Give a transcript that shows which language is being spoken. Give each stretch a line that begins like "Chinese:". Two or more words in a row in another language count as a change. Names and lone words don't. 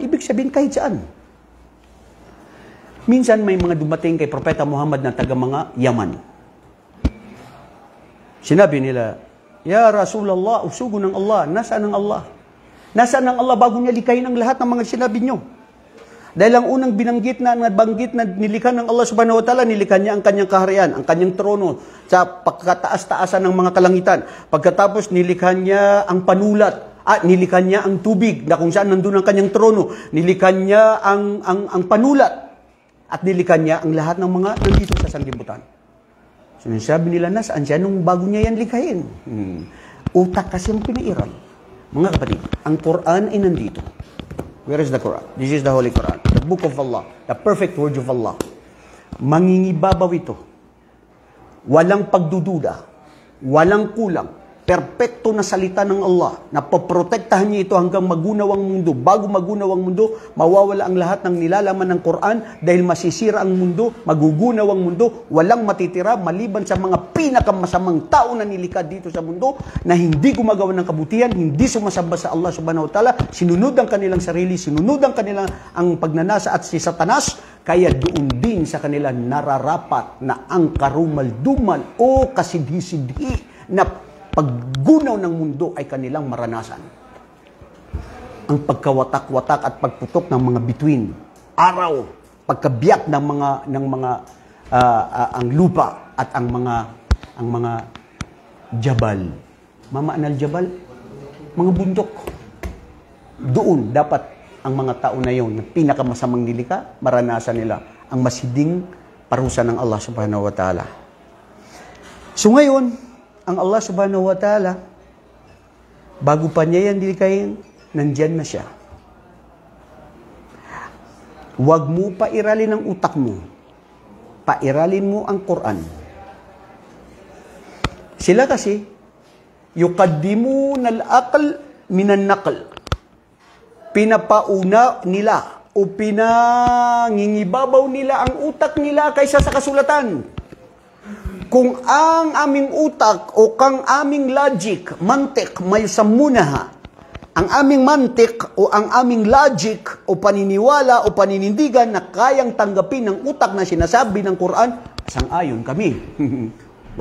Filipino: Ibig sabihin kahit saan. Minsan may mga dumating kay Propeta Muhammad na taga mga Yaman. Sinabi nila,
Arabic: يا رسول الله,
Filipino: usugo ng Allah. Nasaan ang Allah? Nasaan ang Allah bago niya likayin ang lahat ng mga sinabi niyo? Dahil ang unang nabanggit na nilikha ng Allah
Arabic: سبحانه وتعالى,
Filipino: nilikha niya ang kanyang kaharian, ang kanyang trono sa pagkataas-taasan ng mga kalangitan. Pagkatapos nilikha niya ang panulat, nilikha niya ang tubig na kung saan nandun ang kanyang trono, nilikha niya ang panulat, at nilikha niya ang lahat ng mga nandito sa sanglibutan. So sabi nila, nasaan siya nung bago niya yan likhain? Utak kasi ang pinairal. Mga kapatid, ang Quran ay nandito.
English: Where is the Quran? This is the Holy Quran. The Book of Allah. The perfect word of Allah.
Filipino: Mangingibabaw ito. Walang pagdududa. Walang kulang. Perpekto na salita ng Allah. Napoprotektahan niya ito hanggang magunaw ang mundo. Bago magunaw ang mundo, mawawala ang lahat ng nilalaman ng Quran dahil masisira ang mundo, magugunaw ang mundo, walang matitira maliban sa mga pinakamasamang tao na nilikha dito sa mundo na hindi gumagawa ng kabutihan, hindi sumasamba sa Allah
Arabic: سبحانه وتعالى,
Filipino: sinunod ang kanilang sarili, sinunod ang kanilang ang pagnanasa at si Satanas, kaya doon din sa kanila nararapat na ang karumal-dumal o kasidhi-sidhi na paggunaw ng mundo ay kanilang maranasan. Ang pagkawatak-watak at pagputok ng mga bituin, araw, pagkabiyak ng mga ang lupa at ang mga jabal.
Arabic: معنى الجبال,
Filipino: mga bundok. Doon dapat ang mga tao na yon, na pinakamasamang nilikha, maranasan nila ang masiding parusa ng Allah
Arabic: سبحانه وتعالى.
Filipino: So ngayon, ang Allah
Arabic: سبحانه وتعالى,
Filipino: bago pa niya yan dilikayin, nandyan na siya. Huwag mo pairalin ang utak mo. Pairalin mo ang Quran. Sila kasi,
Arabic: يقدمون العقل من النقل.
Filipino: Pinapauna nila o pinangingibabaw nila ang utak nila kaysa sa kasulatan. Kung ang aming utak o kang aming logic, mantik, may samunaha, ang aming mantik o ang aming logic o paniniwala o paninindigan na kayang tanggapin ng utak na sinasabi ng Quran, sang-ayon kami.